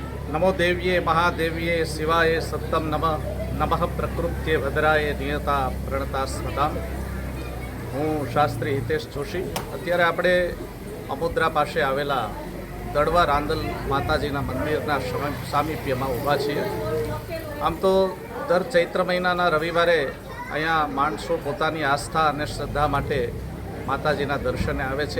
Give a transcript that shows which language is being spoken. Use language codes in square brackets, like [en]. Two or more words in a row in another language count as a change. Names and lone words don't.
[sa] नमो देव्ये महादेव्ये शिवाय सत्तम नमः प्रकृत्ये भद्राय नियता प्रणता स्मता। [gu] હું શાસ્ત્રી હિતેશ જોશી। अत्यारे આપણે અમોદરા પાસે આવેલા દડવા રાંદલ માતાજીના મંદિરના સામીપ્યમાં ઊભા છીએ। આમ તો દર ચૈત્ર મહિનાના રવિવારે અહીંયા માણસો પોતાની આસ્થા અને શ્રદ્ધા માટે માતાજીના દર્શને આવે છે।